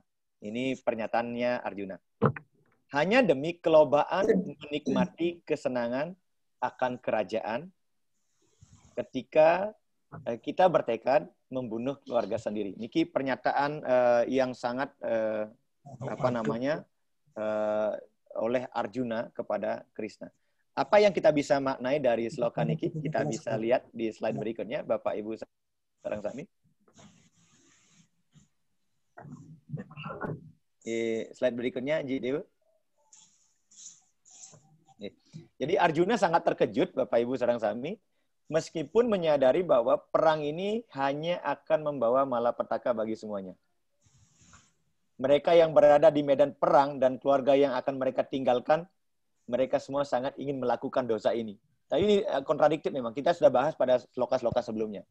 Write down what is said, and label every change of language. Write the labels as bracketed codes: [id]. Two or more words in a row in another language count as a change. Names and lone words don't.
[id] Ini pernyataannya Arjuna. Hanya demi kelobaan menikmati kesenangan akan kerajaan ketika kita bertekad membunuh keluarga sendiri. Niki pernyataan yang sangat oleh Arjuna kepada Krishna. Apa yang kita bisa maknai dari sloka niki? Kita bisa lihat di slide berikutnya, Bapak Ibu [ban] sareng sami. [id] Di slide berikutnya, Ji Dewa. Jadi Arjuna sangat terkejut, Bapak Ibu [ban] sareng sami, [id] meskipun menyadari bahwa perang ini hanya akan membawa malapetaka bagi semuanya. Mereka yang berada di medan perang dan keluarga yang akan mereka tinggalkan, mereka semua sangat ingin melakukan dosa ini. Tapi ini kontradiktif memang. Kita sudah bahas pada sloka-sloka sebelumnya.